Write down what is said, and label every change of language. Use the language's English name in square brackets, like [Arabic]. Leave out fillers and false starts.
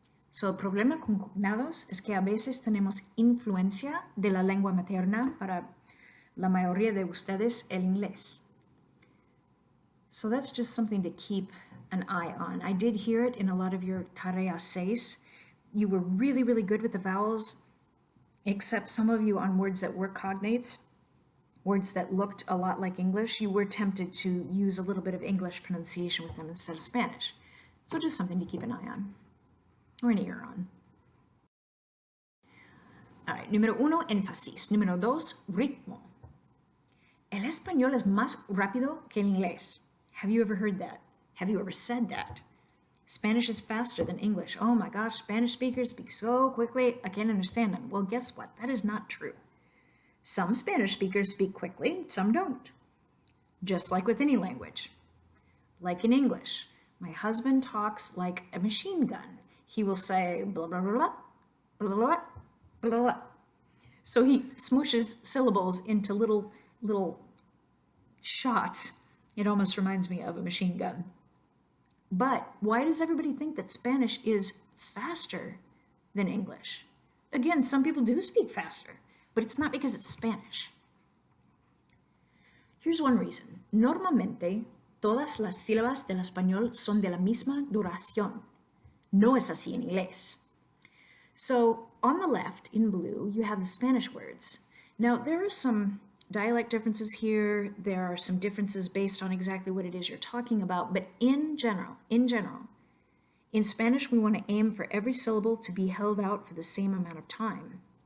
[Spanish] So, el problema con cognados es que a veces tenemos influencia de la lengua materna para la mayoría de ustedes el inglés. [English] So that's just something to keep an eye on. I did hear it in a lot of your Tarea 6. You were really, really good with the vowels, except some of you on words that were cognates, words that looked a lot like English, you were tempted to use a little bit of English pronunciation with them instead of Spanish. So just something to keep an eye on, or an ear on. All right, [Spanish] número 1, énfasis. Número 2, ritmo. El español es más rápido que el inglés. [English] Have you ever heard that? Have you ever said that? Spanish is faster than English. Oh my gosh, Spanish speakers speak so quickly, I can't understand them. Well, guess what? That is not true. Some Spanish speakers speak quickly, some don't. Just like with any language. Like in English, my husband talks like a machine gun. He will say blah, blah, blah, blah, blah, blah, blah, blah. So he smooshes syllables into little shots. It almost reminds me of a machine gun. But why does everybody think that Spanish is faster than English. Again, some people do speak faster, but it's not because it's Spanish. Here's one reason. [Spanish] Normalmente, todas las sílabas del español son de la misma duración. No es así en inglés. [English] So on the left in blue, you have the Spanish words. Now there are some dialect differences here. There are some differences based on exactly what it is you're talking about. But in general, in Spanish, we want to aim for every syllable to be held out for the same amount of time.